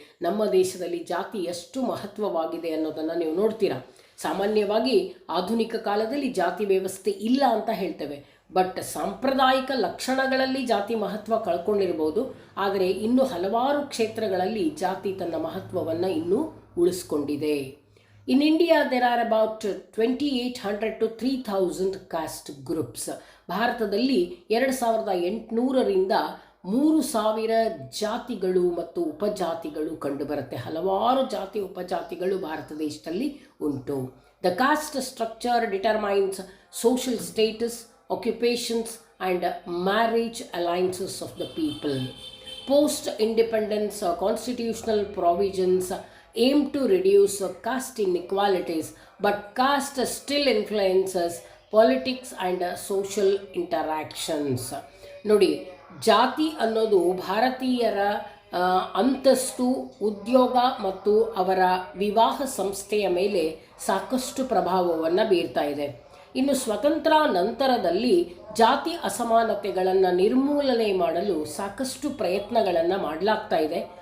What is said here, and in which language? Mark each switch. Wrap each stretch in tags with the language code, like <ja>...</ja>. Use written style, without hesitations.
<kn>ನಮ್ಮ ದೇಶದಲ್ಲಿ ಜಾತಿ ಎಷ್ಟು ಮಹತ್ವವಾಗಿದೆ ಅನ್ನೋದನ್ನು ನೀವು ನೋಡ್ತೀರಾ. ಸಾಮಾನ್ಯವಾಗಿ ಆಧುನಿಕ ಕಾಲದಲ್ಲಿ ಜಾತಿ ವ್ಯವಸ್ಥೆ ಇಲ್ಲ ಅಂತ ಹೇಳ್ತೇವೆ, ಬಟ್ ಸಾಂಪ್ರದಾಯಿಕ ಲಕ್ಷಣಗಳಲ್ಲಿ ಜಾತಿ ಮಹತ್ವ ಕಳ್ಕೊಂಡಿರ್ಬೋದು, ಆದರೆ ಇನ್ನೂ ಹಲವಾರು ಕ್ಷೇತ್ರಗಳಲ್ಲಿ ಜಾತಿ ತನ್ನ ಮಹತ್ವವನ್ನು ಇನ್ನೂ ಉಳಿಸ್ಕೊಂಡಿದೆ.</kn> <en>In India, there are about 2800 to 3000 caste groups.</en> <kn>ಭಾರತದಲ್ಲಿ 2800ರಿಂದ 3000 ಜಾತಿಗಳು ಮತ್ತು ಉಪಜಾತಿಗಳು ಕಂಡುಬರುತ್ತೆ. ಹಲವಾರು ಜಾತಿ ಉಪಜಾತಿಗಳು ಭಾರತ ದೇಶದಲ್ಲಿ ಉಂಟು.</kn> <en>The caste structure determines social status, occupations and marriage alliances of the people. post-independence constitutional provisions aim to reduce caste inequalities, but caste still influences politics and social interactions.</en> <kn>ನೋಡಿ, ಜಾತಿ ಅನ್ನೋದು ಭಾರತೀಯರ ಅಂತಸ್ತು, ಉದ್ಯೋಗ ಮತ್ತು ಅವರ ವಿವಾಹ ಸಂಸ್ಥೆಯ ಮೇಲೆ ಸಾಕಷ್ಟು ಪ್ರಭಾವವನ್ನು ಬೀರ್ತಾ ಇದೆ. ಇನ್ನು ಸ್ವತಂತ್ರ ನಂತರದಲ್ಲಿ ಜಾತಿ ಅಸಮಾನತೆಗಳನ್ನು ನಿರ್ಮೂಲನೆ ಮಾಡಲು ಸಾಕಷ್ಟು ಪ್ರಯತ್ನಗಳನ್ನು ಮಾಡಲಾಗ್ತಾ ಇದೆ.</kn>